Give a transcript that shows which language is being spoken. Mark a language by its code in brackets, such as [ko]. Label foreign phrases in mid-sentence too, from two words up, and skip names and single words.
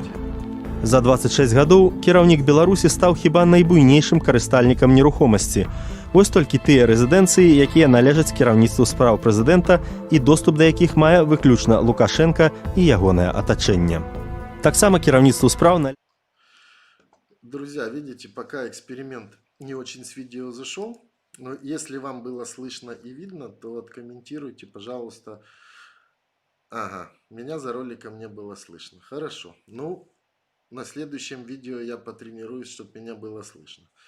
[be] За 26 гадоў кіраўнік Беларусі стаў хіба найбуйнейшым карыстальнікам нерухомасці. Вось толькі тыя рэзідэнцыі, якія належаць кіраўніцтву спраў прэзідэнта і доступ да якіх мае выключна Лукашенка і ягонае атачэнне. Таксама кіраўніцтву спраў [ru] Друзья, видите, пока эксперимент не очень с видео зашел, но если вам было слышно и видно, то откомментируйте, пожалуйста. Ага, меня за роликом не было слышно. Хорошо. Ну, на следующем видео я потренируюсь, чтобы меня было слышно.